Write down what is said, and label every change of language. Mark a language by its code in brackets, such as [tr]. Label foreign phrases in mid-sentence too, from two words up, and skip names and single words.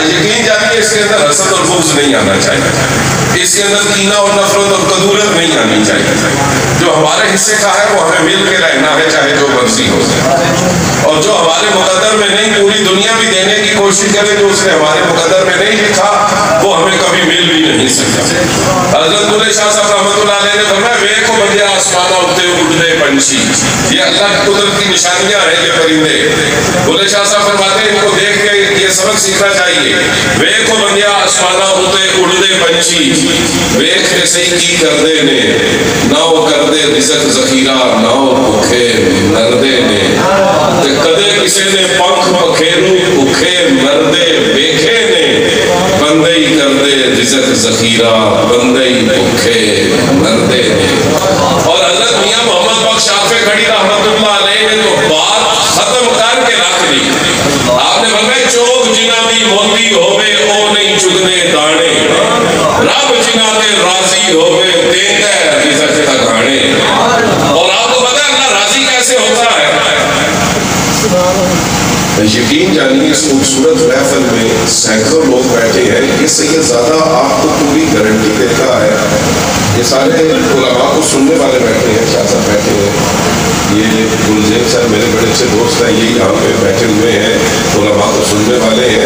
[ur] یقین جانیے اس کے اندر حسد اور بغض نہیں آنا چاہیے، اس کے اندر کینہ اور نفرت اور کدورت نہیں آنی چاہیے. جو ہمارے حصے کا ہے وہ ہمیں مل کے رہنا ہے چاہے جو مرضی ہو جائے، اور جو ہمارے مقدر میں نہیں پوری دنیا بھی دینے کی کوشش کرے جو اس نے ہمارے مقدر میں نہیں لکھا وہ ہمیں کبھی مل بھی نہیں سکتا. حضرت بلے شاہ صاحب [ar] رحمۃ اللہ علیہ [ur] نے فرمایا [pa] ویکھو بندے آسمانہ اٹھتے اڑتے پنچھی، [ur] یہ اللہ کی قدرت کی نشانیاں ہیں یہ پرندے. بلے شاہ صاحب فرماتے ہیں ان کو دیکھ کے یہ سبق سیکھنا چاہیے. [pa] ویکھو بندے آسمانہ اڑتے اڑتے پنچھی، ویکھتے صحیح کی کردے نے نہ وہ کردے رزق ذخیرہ نہ وہ بھوکے مردے نے. کدے کسی نے پنکھ پکھیرو بھوکے مردے ویکھے نے، بندے ہی کردے رزق ذخیرہ بندے ہی بھوکے مردے نے. [ur] اور حضرت میاں محمد بخش شافع کھڑی [ar] رحمت اللہ علیہ [ur] نے تو بات ختم کر کے رکھ دی. آپ نے فرمایا [pa] چوک جنہ دی موتی ہوے او نہیں چگنے دانے، رب جنہ دے راضی ہوے دیندا ہے رزق تگانے. [ur] اور آپ کو پتہ ہے اللہ راضی کیسے ہوتا ہے؟ یقین جانیے اس خوبصورت محفل میں سینکڑوں لوگ بیٹھے ہیں. یہ سید زادہ آپ کو پوری گارنٹی دیتا ہے. یہ سارے علماء کو سننے والے بیٹھے ہیں، شاہ صاحب بیٹھے ہیں، یہ گلزین صاحب میرے بڑے اچھے دوست ہیں، یہ یہاں پہ بیٹھے ہوئے ہیں، علماء کو سننے والے ہیں.